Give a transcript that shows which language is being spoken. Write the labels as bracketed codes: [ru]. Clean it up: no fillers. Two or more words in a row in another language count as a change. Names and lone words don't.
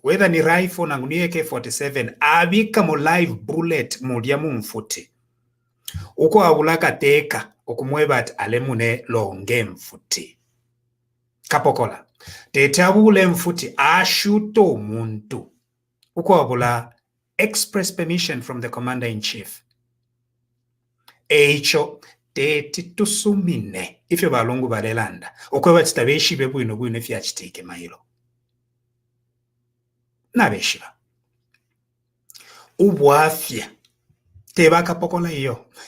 [bem] Whether ni rifle nangu ni AK-47 abika mu live bullet mulya mumfuti. Ukwabula kateka okumweba ati alemune longe mfuti. Kapokola. Tetabule mfuti ashuto muntu. [en] Ukwabula express permission from the commander-in-chief. [bem] Eicho teti tusumine ifyo balungu balelanda okweba titabeshibe bwino fya chitike mailo nabeshiba ubwafya tebaka pokola iyo